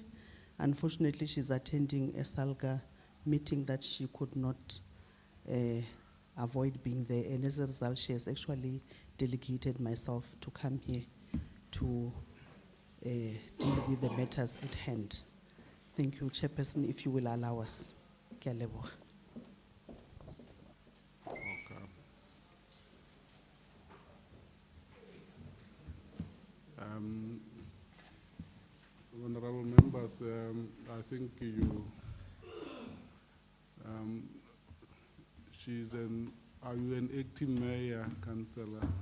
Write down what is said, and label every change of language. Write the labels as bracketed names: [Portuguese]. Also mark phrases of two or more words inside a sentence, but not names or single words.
[English] Unfortunately, she's attending a SALGA meeting that she could not avoid being there, and as a result, she has actually delegated myself to come here to deal with the matters at hand. Thank you, Chairperson, if you will allow us. [Southern Sotho] Ke a leboha. [English] Honorable members, I think are you an acting mayor, councillor?